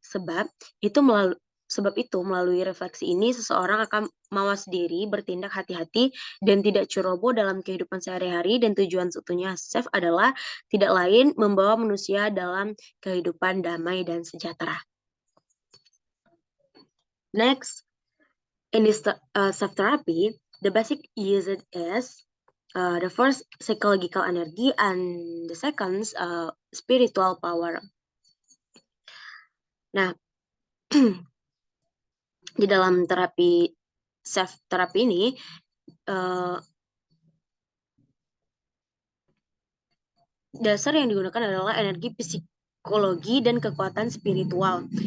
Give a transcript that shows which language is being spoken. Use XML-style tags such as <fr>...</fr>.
<id>Sebab itu melalui refleksi ini seseorang akan mawas diri, bertindak hati-hati dan tidak ceroboh dalam kehidupan sehari-hari, dan tujuan seutuhnya self adalah tidak lain membawa manusia dalam kehidupan damai dan sejahtera.</id> <en>Next, in this self-therapy, the basic usage is the first psychological energy and the second spiritual power.</en> <id>Nah, di dalam terapi self-therapy ini dasar yang digunakan adalah energi psikologi dan kekuatan spiritual.</id>